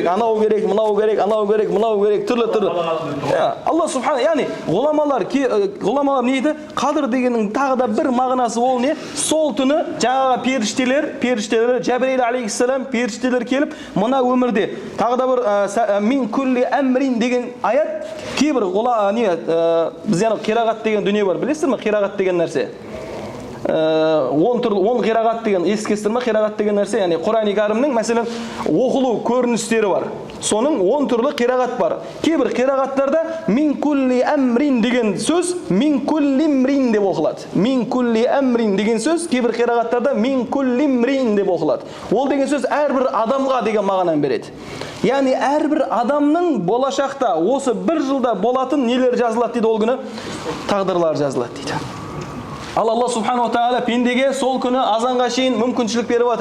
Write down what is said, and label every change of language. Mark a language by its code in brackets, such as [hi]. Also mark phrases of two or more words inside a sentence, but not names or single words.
[kk] Анау керек, мынау керек, анау керек, мынау керек, түрлі. [ar] الله سبحانه, [kk] яғни ғұламалар не дейді? Қадір дегеннің тағы да бір мағынасы ол не? Сол түні жаңағы періштелер, Жабрил алейхиссалам періштелер келіп, мына өмірде тағы да бір [ar] من كل أمر [kk] деген аят, кейбір біз яғни қирағат деген дүние бар. Білесіздер ме қирағат деген нәрсе? 10 қирағат деген, ескестір ме қирағат деген нәрсе? Яғни Құран-ы Кәрімнің мәселен оқылу көріністері бар. Соның 10 түрлі қирағат бар. Кейбір қирағаттарда [ar] من كل أمر [kk] деген сөз [ar] من كل امرئ [kk] деп оқылады. [ar] من كل أمر [kk] деген сөз кейбір қирағаттарда [ar] من كل امرئ [kk] деп оқылады. Ол деген сөз әрбір адамға деген мағынаны береді. Яғни әрбір адамның болашақта осы бір жылда болатын нелер жазылады дейді ол күні? Тағдырлар жазылады дейді. Ал [ar] الله سبحانه تعالى [kk] пендеге сол күні азанға шейін мүмкіншілік беріп жатыр.